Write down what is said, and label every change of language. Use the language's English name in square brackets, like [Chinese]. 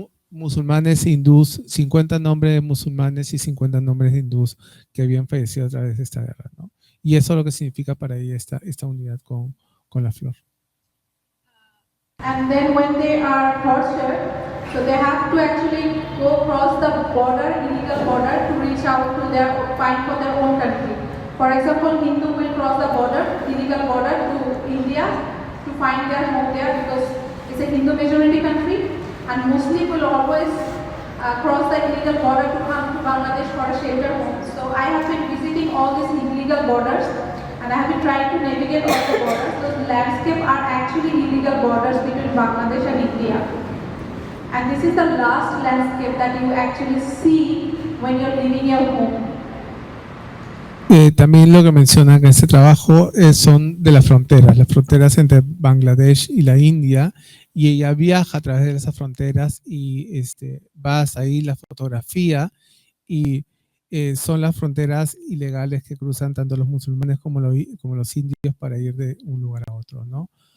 [Spanish] musulmanes e hindús, 50 nombres de musulmanes y 50 nombres de hindús que habían fallecido a través de esta guerra, ¿no? Y eso es lo que significa para ella esta unidad con la flor. [English] And then when they are tortured, so they have to actually go across the border, illegal border, to reach out to fight for their own country. For example, Hindu will cross the border, illegal border, to India to find their home there because it's a Hindu majority country. And Muslim will always cross the illegal border to come to Bangladesh for a shelter home. So I have been visiting all these illegal borders, and I have been trying to navigate all the borders. Those landscapes are actually illegal borders between Bangladesh and India. And this is the last landscape that you actually see when you're leaving your home. [Spanish] También lo que menciona en este trabajo son de las fronteras entre Bangladesh y la India, y ella viaja a través de esas fronteras y vas ahí, la fotografía, y son las fronteras ilegales que cruzan tanto los musulmanes como los indios para ir de un lugar a otro, ¿no?